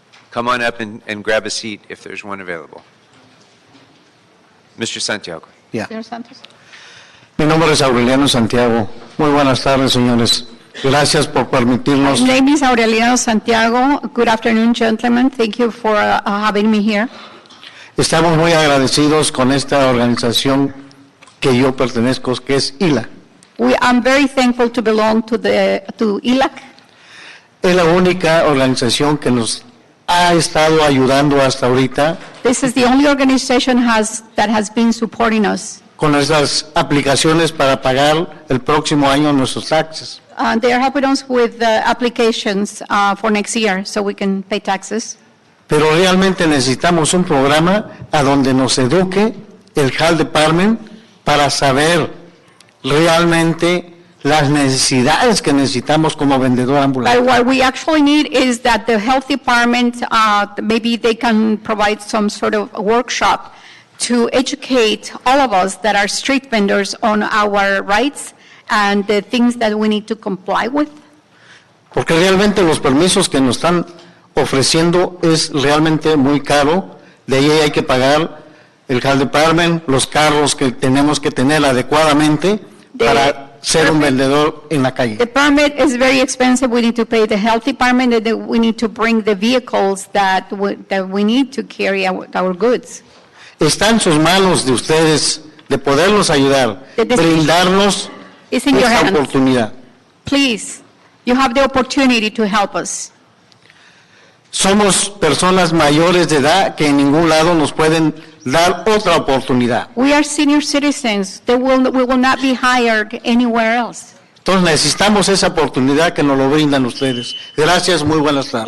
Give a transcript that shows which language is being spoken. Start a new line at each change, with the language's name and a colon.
English: Come on up and grab a seat if there's one available. Mr. Santiago.
Spanish: Ya. Señor Santos. Mi nombre es Aureliano Santiago. Muy buenas tardes, señores. Gracias por permitirnos.
English: My name is Aureliano Santiago. Good afternoon, gentlemen. Thank you for having me here.
Spanish: Estamos muy agradecidos con esta organización que yo pertenezco, que es ILA.
English: I'm very thankful to belong to ILAC.
Spanish: Es la única organización que nos ha estado ayudando hasta ahorita
English: This is the only organization that has been supporting us.
Spanish: con nuestras aplicaciones para pagar el próximo año nuestros taxes.
English: They are helping us with the applications for next year so we can pay taxes.
Spanish: Pero realmente necesitamos un programa a donde nos eduque el Health Department para saber realmente las necesidades que necesitamos como vendedor ambulante.
English: But what we actually need is that the health department, maybe they can provide some sort of a workshop to educate all of us that are street vendors on our rights and the things that we need to comply with.
Spanish: Porque realmente los permisos que nos están ofreciendo es realmente muy caro. De ahí hay que pagar el Health Department, los carros que tenemos que tener adecuadamente para ser un vendedor en la calle.
English: The permit is very expensive. We need to pay the health department, and we need to bring the vehicles that we need to carry our goods.
Spanish: Está en sus manos de ustedes de poderlos ayudar, brindarnos
English: It's in your
Spanish: esta
English: hands.
Spanish: oportunidad.
English: Please, you have the opportunity to help us.
Spanish: Somos personas mayores de edad que en ningún lado nos pueden dar otra oportunidad.
English: We are senior citizens. We will not be hired anywhere else.
Spanish: Entonces necesitamos esa oportunidad que nos lo brindan ustedes. Gracias, muy buenas tardes.